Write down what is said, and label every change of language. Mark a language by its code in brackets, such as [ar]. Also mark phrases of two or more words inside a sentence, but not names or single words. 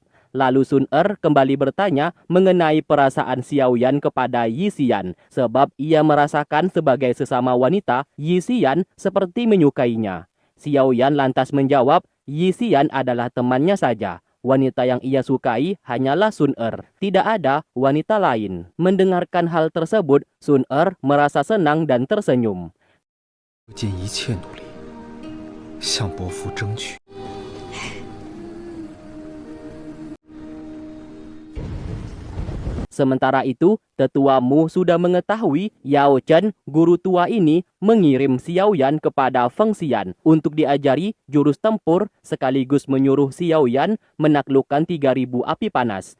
[id] Lalu Sun Er kembali bertanya mengenai perasaan Xiao Yan kepada Yi Xian, sebab ia merasakan sebagai sesama wanita, Yi Xian seperti menyukainya. Xiao Yan lantas menjawab, Yi Xian adalah temannya saja. Wanita yang ia sukai hanyalah Sun Er, tidak ada wanita lain. Mendengarkan hal tersebut, Sun Er merasa senang dan tersenyum. [zh] 尽一切努力向伯父争取。 [id] Sementara itu, tetua Mu sudah mengetahui Yao Chen, guru tua ini, mengirim Xiao Yan kepada Feng Xian untuk diajari jurus tempur sekaligus menyuruh Xiao Yan menaklukkan 3.000 api panas.